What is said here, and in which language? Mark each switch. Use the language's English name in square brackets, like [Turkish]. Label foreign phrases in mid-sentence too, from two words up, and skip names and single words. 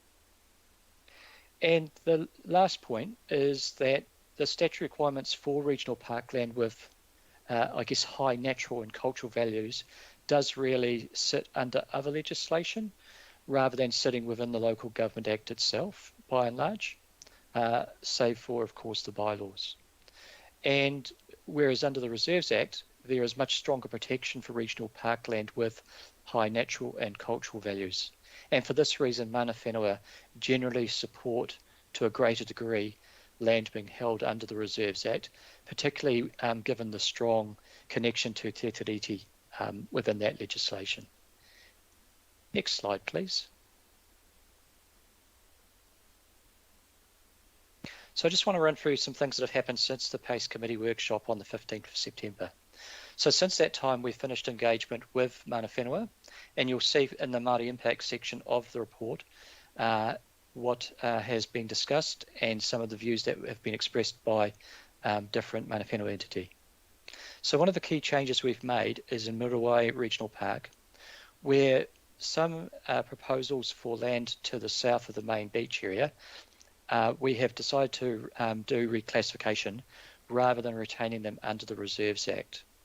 [English] And the last point is that the statutory requirements for regional parkland with, I guess, high natural and cultural values does really sit under other legislation rather than sitting within the Local Government Act itself, by and large, save for, of course, the bylaws. And whereas under the Reserves Act, there is much stronger protection for regional parkland with high natural and cultural values. And for this reason, [Māori] mana whenua [English] generally support, to a greater degree, land being held under the Reserves Act, particularly given the strong connection to Te Tiriti within that legislation. Next slide, please. So I just want to run through some things that have happened since the PACE Committee workshop on the 15th of September. So since that time, we've finished engagement with [Māori] mana whenua, [English] and you'll see in the Māori Impact section of the report what has been discussed and some of the views that have been expressed by different [Māori] mana whenua [English] entity. So one of the key changes we've made is in Muriwai Regional Park, where some proposals for land to the south of the main beach area, we have decided to do reclassification rather than retaining them under the Reserves Act.